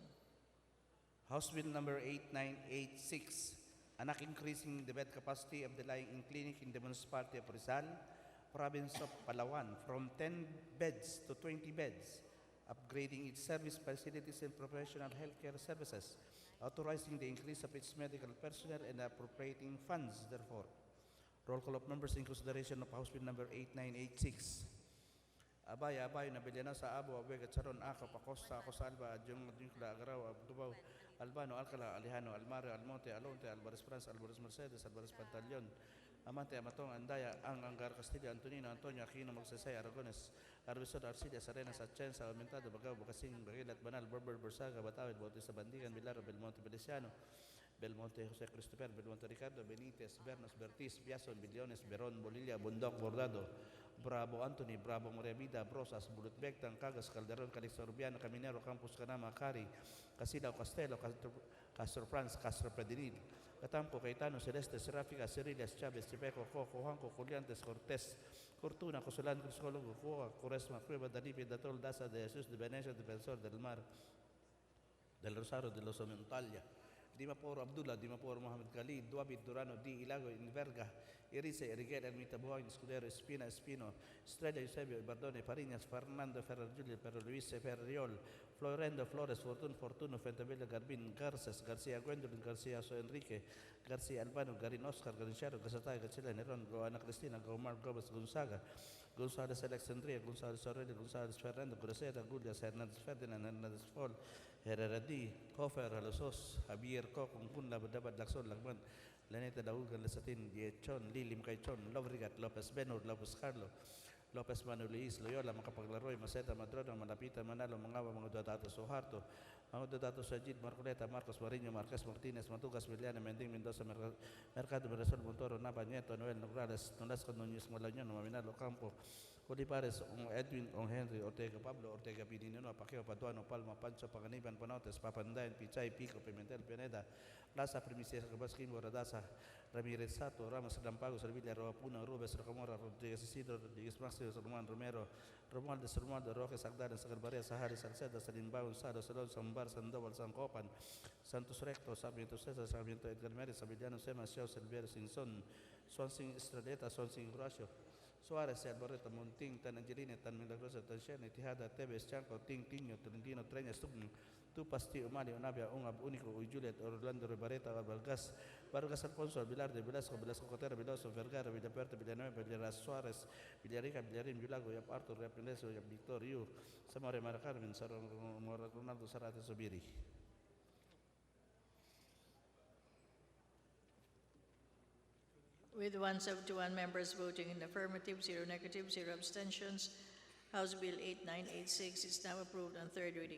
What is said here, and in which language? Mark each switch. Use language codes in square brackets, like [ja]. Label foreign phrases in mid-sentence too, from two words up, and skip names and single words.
[en] House Bill number 8986, an act increasing the bed capacity of the lying-in clinic in the municipality of Rizal, province of Palawan, from 10 beds to 20 beds, upgrading its service facilities and professional healthcare services, authorizing the increase of its medical personnel and appropriating funds, therefore. Roll call of members in consideration of House Bill number 8986. Abay na Beliana sa Abo, Abega, Charon, Aka, Pacosta, Acosalba, Adjong, Adjuncla, Agaraw, Abdubaw, Albano, Alcala, Alejano, Almario, Almonte, Alonte, Alvarez France, Alvarez Mercedes, Alvarez Pantaleon, Amante, Amatong, Andaya, Angar Castilla, Antonino, Antonio, Aquino, Magsasay, Aragones, Arbisod, Arcilia, Arenas, Atienza, Aumentado, Bagaw, Bacasing, Bagilat, Banal, Berber, Bersaga, Batawid, Bautista Bandigan, Bilara, Belmonte, Feliciano, Belmonte, Jose Christopher, Belmonte Ricardo, Benitez, Bernos, Bertis, Biason, Billones, Beron, Bolilla, Bundok, Bordado, Bravo Anthony, Bravo Maria Vida, Brosas, Bulut Bectang, Cagas, Calderon, Calixto Rubiano, Caminero, Campos Canama, Cari, Casilao, Castelo, Castro Franz, Castro Predinil, Catampo, Caetano, Celeste, Seráfica, Ceriles, Chávez, Chipeco, Coco, Juanco, Juliantes, Cortés, Fortuna, Cosolán, Criscólogo, Cuoa, Curesma, Cueva, Dalipe, Datol, Daza, de Jesús, de Venecia, Defensor del Mar, del Rosario, de los Montalia, Dimaporo Abdullah, Dimaporo Mohamed Khalid, Duabit, Durano, Di Ilago, Inverga, Irise, Eriguel, Ermita Buhain, Escudero, Espina, Espino, Estrella, Eusebio, Bardone, Pariñas, Fernando, Ferrer, Julio, Perro Luis, Ferriol, Florendo, Flores, Fortuno, Fentavella, Garbin, Garces, García Gwendolyn, García So Enrique, García Albano, Garin Oscar, Garinchero, Gasatay, Gachela, Nerón, Goana Cristina, Gomar, Gómez, Gonzaga, González Alexandria, González Aurelio, González Fernando, Grosera, Gullias, Hernández Ferdinand, Hernández Fol, Herrera D, Hofer, Alosos, Javier Co, Kungkun, Labadabad, Laxon, Lagman, Laneta Laulgan, Lasatin, Diechon, Lilim Caichon, Lovrigat, Lopez Benur, Lopez Carlo, Lopez Manuel Luis, Loyola, Makapaglaroy, Maceta, Madrona, Malapita, Manalo, Mangawa, mga dadatos Soharto, mga dadatos sa Jid, Marcoleta, Marcos Marino, Marquez Martinez, Matugas, Villana, Mending, Mendoza, Mercado, Mirasol, Montoro, Nava, Nieto, Noel, Nograles, Nolasco, Núñez, Malañón, Maminalo, Campo, Olivares, Edwin, Henry, Ortega, Pablo, Ortega, Pinino, Paqueo, Paduano, Palma, Pancho, Paganiban, Panotes, Papandayan, Pichay, Pico, Pimentel, Pineda, Plaza, Primicia, Cabasquín, Boradasa, Ramírez Sato, Ramos, Lampago, Servilla, Roapuna, Rubes, Rocamora, Rodríguez Isidro, Rodríguez Máximo, Román Romero, Romualdes, Romualdo, Roque, Sagdana, Sagalbaria, Sahari, Salceda, Salimbao, Sado, Salón, Sambar, Sandoval, San Copan, Santos Recto, Sarmiento César, Sarmiento Edgar Mérez, Sabillano, Sema, Xiao, Silviero, Sinson, Swansing Estreleta, Swansing Horacio, Suarez, Alvarito, Monting, Tan Angelina, Tan Milagrosa, Tan Shene, Tijada, Tevez, Chanco, Ting, Tiño, Tolentino, Treñas, Tupasti, Umali, Onabia, Ungab, Único, Juliet, Orlando, Ribareta, Vargas, Vargas Alfonso, Vilar de Velasco, Velasco Cotera, Veloso, Vergara, Villapuerta, Villanueva, Villeras Suárez, Villarica, Villarín, Vilago, Yap Arthur, Yap Pineso, Yap Victor, Yu, Samore Mara Carmen, Ronaldo Zarate, Sobiri. With 171 members voting in affirmative, 0 negative, 0 abstentions, House Bill 8986 is now approved on third reading.